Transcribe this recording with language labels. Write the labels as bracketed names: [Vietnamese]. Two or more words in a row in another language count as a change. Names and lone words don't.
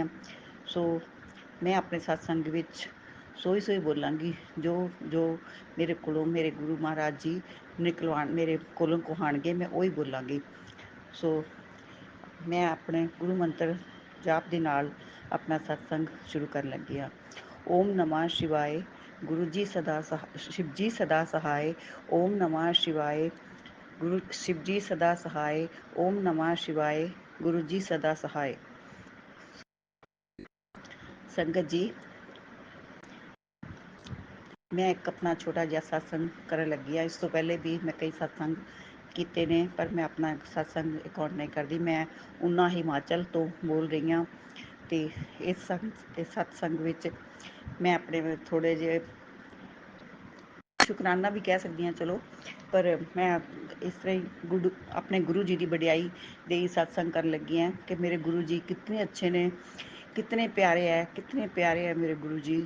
[Punjabi] ਸੋ ਮੈਂ ਆਪਣੇ ਸਤਸੰਗ ਵਿੱਚ ਸੋਈ ਬੋਲਾਂਗੀ ਜੋ ਜੋ ਮੇਰੇ ਕੋਲੋਂ ਮੇਰੇ ਗੁਰੂ ਮਹਾਰਾਜ ਜੀ ਮੇਰੇ ਕੋਲੋਂ ਕਹਾਣਗੇ, ਮੈਂ ਉਹੀ ਬੋਲਾਂਗੀ। ਸੋ ਮੈਂ ਆਪਣੇ ਗੁਰੂ ਮੰਤਰ ਜਾਪ ਦੇ ਨਾਲ ਆਪਣਾ ਸਤਸੰਗ ਸ਼ੁਰੂ ਕਰਨ ਲੱਗੀ ਹਾਂ। ਓਮ ਨਮः ਸ਼ਿਵਾਏ। ਗੁਰੂ ਜੀ ਸ਼ਿਵ ਜੀ ਸਦਾ ਸਹਾਏ। ਓਮ ਨਮਃ ਸ਼ਿਵਾਏ। ਗੁਰੂ ਸ਼ਿਵ ਜੀ ਸਦਾ ਸਹਾਏ। ਓਮ ਨਮਃ ਸ਼ਿਵਾਏ। ਗੁਰੂ ਜੀ ਸਦਾ ਸਹਾਏ। ਸੰਗਤ ਜੀ, ਮੈਂ ਇੱਕ ਆਪਣਾ ਛੋਟਾ ਜਿਹਾ ਸਤਸੰਗ ਕਰਨ ਲੱਗੀ ਆ। ਇਸ ਤੋਂ ਪਹਿਲੇ ਵੀ ਮੈਂ ਕਈ ਸਤਸੰਗ ਕੀਤੇ ਨੇ, ਪਰ ਮੈਂ ਆਪਣਾ ਸਤਸੰਗ ਰਿਕਾਰਡ ਨਹੀਂ ਕਰਦੀ। ਮੈਂ ਉਨਾ ਹਿਮਾਚਲ ਤੋਂ ਬੋਲ ਰਹੀ ਹਾਂ ਤੇ ਇਸ ਸਤਸੰਗ ਵਿੱਚ ਮੈਂ ਆਪਣੇ ਥੋੜੇ ਜਿਹੇ ਸ਼ੁਕਰਾਨਾ ਵੀ ਕਹਿ ਸਕਦੀ ਹਾਂ ਚਲੋ, ਪਰ ਮੈਂ ਇਸ ਤਰ੍ਹਾਂ ਹੀ ਆਪਣੇ ਗੁਰੂ ਜੀ ਦੀ ਵਡਿਆਈ ਦੇ ਸਤਸੰਗ ਕਰਨ ਲੱਗੀ ਹਾਂ ਕਿ ਮੇਰੇ ਗੁਰੂ ਜੀ ਕਿਤਨੇ ਅੱਛੇ ਨੇ, ਕਿਤਨੇ ਪਿਆਰੇ ਹੈ ਮੇਰੇ ਗੁਰੂ ਜੀ।